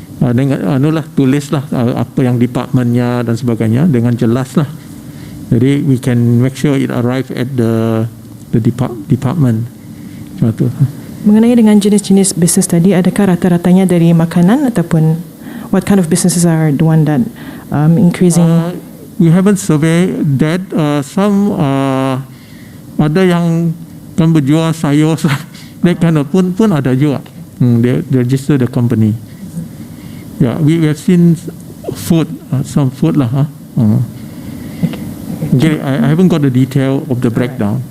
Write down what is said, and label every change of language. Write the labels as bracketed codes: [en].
[ms] dengan tulislah apa yang departmentnya dan sebagainya dengan jelas lah. Jadi [en] we can make sure it arrive at the department. [ms] Macam tu. Mengenai dengan jenis-jenis bisnes tadi, adakah rata-ratanya dari makanan ataupun [en] what kind of businesses are the one that increasing? We haven't surveyed that. Some [ms] ada yang kan berjual sayur, [en] that kind of [ms] pun ada juga. [en] They register the company. Yeah, we have seen food, some food lah. Okay, I haven't got the detail of the breakdown.